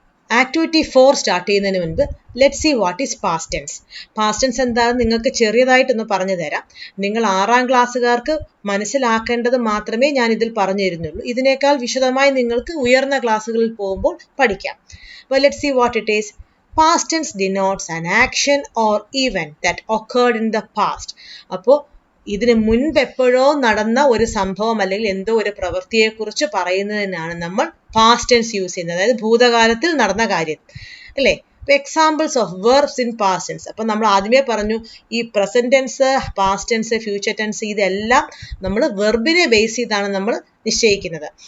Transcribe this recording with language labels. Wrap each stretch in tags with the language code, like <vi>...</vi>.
<ml>Activity 4 start ചെയ്യുന്നതിന് മുൻപ്</ml> <en>Let see what is past tense.</en> <ml>Past tense എന്താണെന്ന് നിങ്ങൾക്ക് ചെറിയതായിട്ടൊന്ന് പറഞ്ഞു തരാം. നിങ്ങൾ 6ാം ക്ലാസ്സുകാർക്ക് മനസ്സിലാക്കേണ്ടത് മാത്രമേ ഞാൻ ഇതിൽ പറഞ്ഞു തരുന്നുള്ളൂ. ഇതിനേക്കാൾ വിശദമായി നിങ്ങൾക്ക് ഉയർന്ന ക്ലാസ്സുകളിൽ പോകുമ്പോൾ പഠിക്കാം. അപ്പോൾ</ml> <en>Let see what it is. Past tense denotes an action or event that occurred in the past.</en> <ml>അപ്പോൾ ഇതിന് മുൻപ് എപ്പോഴോ നടന്ന ഒരു സംഭവം അല്ലെങ്കിൽ എന്തോ ഒരു പ്രവൃത്തിയെക്കുറിച്ച് പറയുന്നതിനാണ് നമ്മൾ പാസ്റ്റ് ടെൻസ് യൂസ് ചെയ്യുന്നത്. അതായത് ഭൂതകാലത്തിൽ നടന്ന കാര്യം അല്ലേ.</ml> <en>Examples of verbs in past tense.</en> <ml>അപ്പം നമ്മൾ ആദ്യമേ പറഞ്ഞു ഈ present tense, past tense, future tense ഇതെല്ലാം നമ്മൾ വെർബിനെ ബേസ് ചെയ്താണ് നമ്മൾ നിശ്ചയിക്കുന്നത്.</ml>